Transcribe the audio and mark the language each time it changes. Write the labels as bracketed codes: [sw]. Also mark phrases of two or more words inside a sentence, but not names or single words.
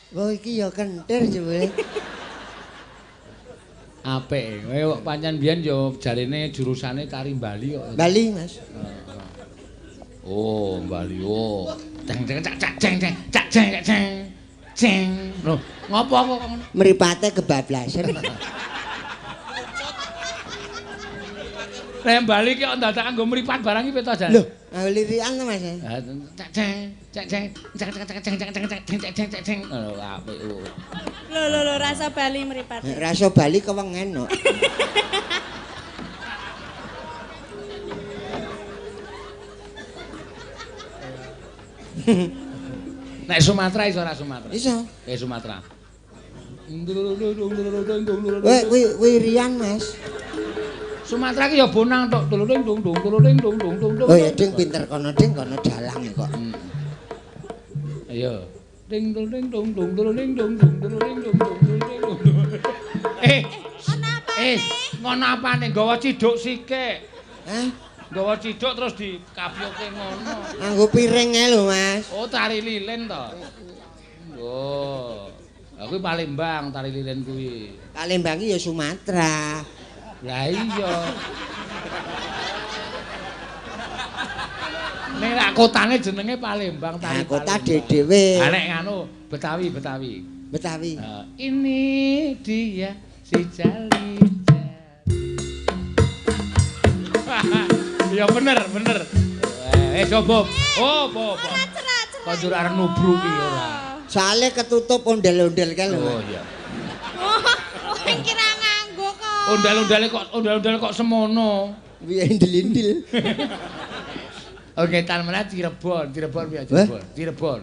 [jv] iki ya kentir jebule. Apik. Kowe kok pancen biyen yo jarene jurusane tari Bali kok. Bali, Mas. Oh, Bali. Oh. Ceng ceng cak cak ceng ceng cak ceng cak ceng. Ceng. Loh, ngopo kok ngono? Mripate kebablasan. Nek Bali ki kok dadak nggo mripat barang iki peta jan. Lho, lirikan to, Mas. Cak ceng cak ceng cak cek cek ceng cek ceng cek cek cek ceng. Oh, apik. Lho, rasa Bali mripat. Rasa Bali kewengen kok. Nek Sumatera iso ora Sumatera? Iso. Sumatera. Kuwi Rian, Mas. Sumatera ki ya bonang tok. Dululing dung dung dululing dung dung dung. Oh ya ding pinter kono dalang kok. Ayo. Ding dung dung dung dung dululing dung dung dululing dung dung dung. Ngono apane nggawa ciduk sikik. Hah? Nggawa ciduk terus dikapyoke ngono. Nganggo piring ae lho, Mas. Oh, tari lilin to. Oh. Aku Palembang tari lilin kuwi. Palembang iki ya Sumatera. Lah iya. Nek rak kotane jenenge Palembang tari. Nah, kota dhewe. Ah nek nganu Betawi. Betawi. [id] Ini dia si Jali. [jv] Ya bener. Coba. Oh, apa. Kok jur arep nubruk iki ora. Soale ketutup ondel-ondel kae lho. Oh iya. Oh, kira nganggo kok. Ondel-ondel kok semono. Piye indil-indil. Oke, tan meneh Cirebon piye Cirebon.